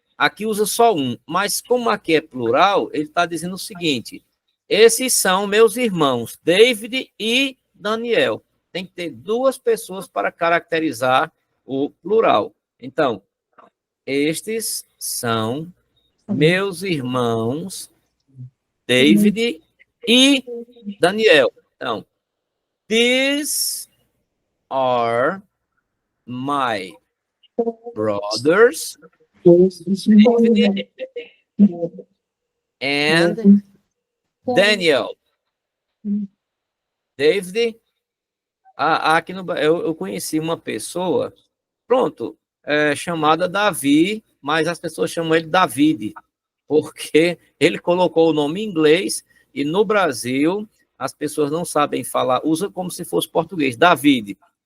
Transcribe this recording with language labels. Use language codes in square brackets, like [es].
[pt] Aqui usa só um, mas como aqui é plural, ele está dizendo o seguinte: esses são meus irmãos, David e Daniel. Tem que ter duas pessoas para caracterizar o plural. Então, estes são meus irmãos, David e Daniel. [en] Então, these are my brothers, David and Daniel. [pt] David, aqui no eu conheci uma pessoa, pronto, chamada Davi, mas as pessoas chamam ele David, porque ele colocou o nome em inglês e no Brasil as pessoas não sabem falar, usa como se fosse português, David.